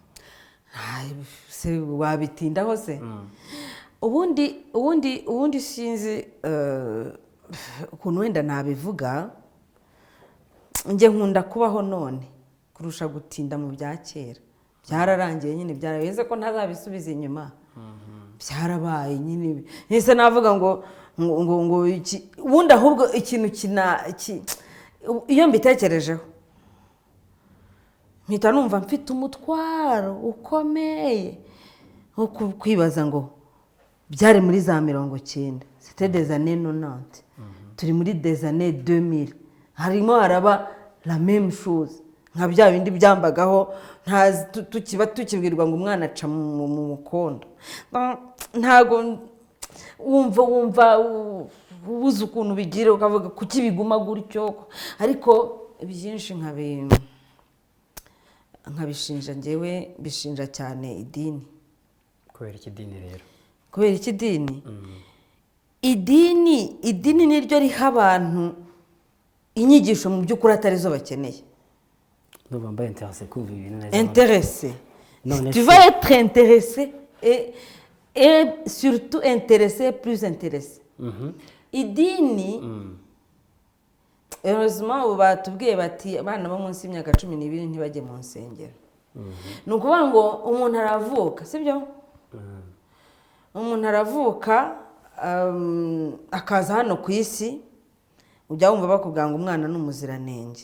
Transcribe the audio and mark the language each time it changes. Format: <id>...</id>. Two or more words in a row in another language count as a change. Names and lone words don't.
<rw>se wabitindaho se ubundi sinzi ukuntu wenda nabivuga njye nkunda kubaho none kurusha gutinda mu bya kera byararangiye nyine byarabeze ko ntazabisubiza inyuma byarabaye nyine nese navuga ngo ubundi ahubwo ikintu iyo mbitekerejeho mpita numva mfite umutwaro ukomeye nko kwibaza ngo byari muri za 90</rw> <fr>c'était des années 90</fr> <rw>turi muri</rw> <fr>des années 2000</fr> <rw>harimo haraba</rw> <fr>la même chose</fr> <rw>nka bya bindi byambagaho tukibwirwa ngo umwana aca mu mukondo ntago wumva ubuze ukuntu bigira ukavuga kuki biguma gutyo ariko byinshi nkabishinja njyewe bishinja cyane idini. Kubera iki dini rero? Kubera iki dini? Idini niryo riha abantu inyigisho mu by'ukuri atari zo bakeneye. ndumva mbaye intéressé kumva ibintu neza.</rw> <fr>Intéressé. Non, Tu vas être intéressé et surtout intéressé, plus intéressé.</fr> <rw>Idini, heureusement ubu batubwiye bati abana bo munsi y'imyaka 12 ntibajye mu nsengero. Ni ukuvuga ngo umuntu aravuka, sibyo? Umuntu aravuka akaza hano ku isi, ujya wumva bakubwira ngo umwana ni umuziranenge.</rw>